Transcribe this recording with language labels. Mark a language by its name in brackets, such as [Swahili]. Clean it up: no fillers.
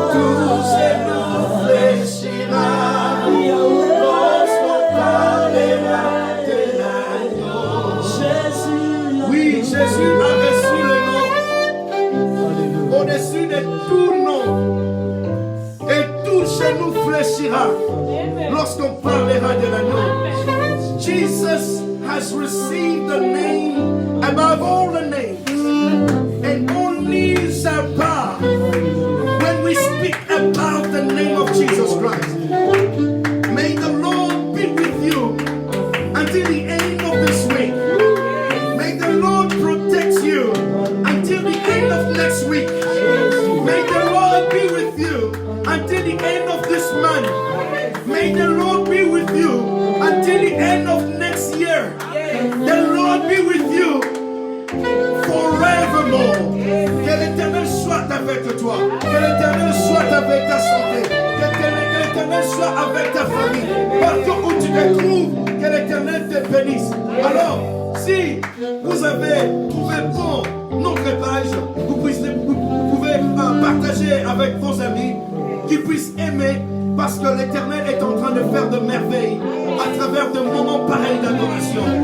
[French] Tout genou fléchira lorsqu'on parlera de l'agneau. Jésus. Oui, Jésus a reçu le nom au-dessus de tout nom. Et tout genou fléchira lorsqu'on parlera de l'agneau. [English] Jesus has received the name above all the names. And all knees shall bow when we speak about the name of Jesus Christ. May the Lord be with you until the end of this week. May the Lord protect you until the end of next week. May the Lord be with you until the end of this month. May the Lord be with you until the end of next year. The Lord be with you forevermore. [French] Que l'Éternel soit avec toi. Que l'Éternel soit avec ta santé. Que l'Éternel soit avec ta famille. Partout où tu te trouves, que l'Éternel te bénisse. Alors, si vous avez trouvé bon notre page, vous pouvez partager avec vos amis, qu'ils puissent aimer, parce que l'Éternel est en train de faire de merveilles à travers de moments pareils d'adoration.